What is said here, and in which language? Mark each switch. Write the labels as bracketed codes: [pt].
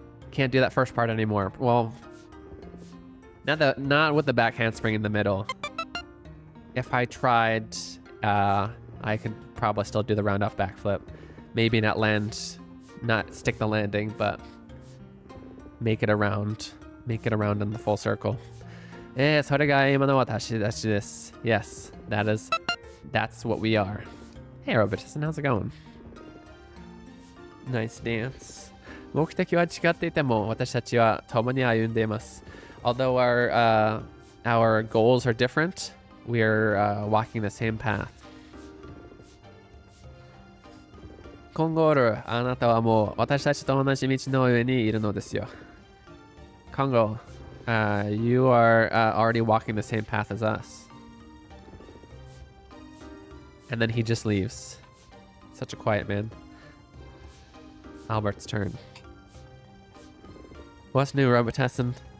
[en] Can't do that first part anymore. Well, not with the back handspring in the middle. If I tried, I could probably still do the round off backflip. Maybe not stick the landing, but make it around in the full circle. [ja] それが今の私たちです。 [en] Yes, that's what we are. Hey, Robotism, how's it going? Nice dance. [ja] 目的は違っていても私たちは共に歩んでいます。 [en] Although our goals are different, we're walking the same path. [ja] コンゴール、あなたはもう私たちと同じ道の上にいるのですよ。 [en] Congo, you are already walking the same path as us. And then he just leaves. Such a quiet man. Albert's turn. What's new, Robotessen?